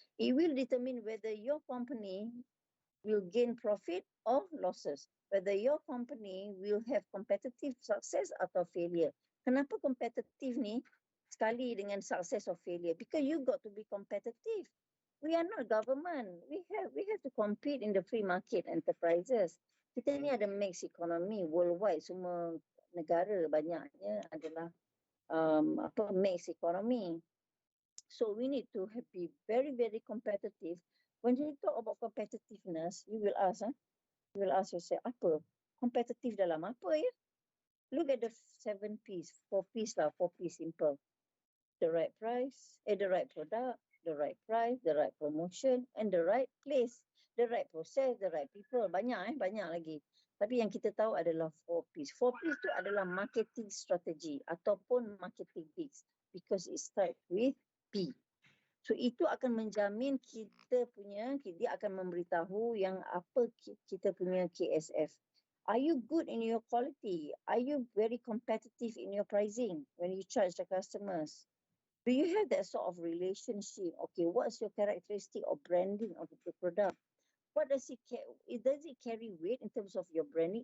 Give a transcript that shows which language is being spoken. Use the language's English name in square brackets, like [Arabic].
[English] It will determine whether your company will gain profit or losses, whether your company will have competitive success [Malay] atau [English] failure. [Malay] Kenapa competitive ni sekali dengan [English] success or failure? Because you got to be competitive. We are not government. We have to compete in the free market enterprises. [Malay] Kita ni ada mixed economy worldwide, semua negara banyaknya adalah mixed economy. [English] So we need to be very, very competitive. When you talk about competitiveness, you will ask yourself, [Malay] apa? Competitive dalam apa ya? [English] Look at the 7 P's, 4 P's lah, 4 P's simple. The right price, the right product, the right price, the right promotion, and the right place. The right process, the right people. [Malay] Banyak lagi. Tapi yang kita tahu adalah 4 P's. 4 P's tu adalah marketing strategy ataupun marketing mix, [English] because it starts with P. [Malay] So itu akan menjamin dia akan memberitahu yang apa kita punya KSF. [English] Are you good in your quality? Are you very competitive in your pricing when you charge the customers? Do you have that sort of relationship? Okay, what's your characteristic or branding of the product? What does it carry weight in terms of your branding?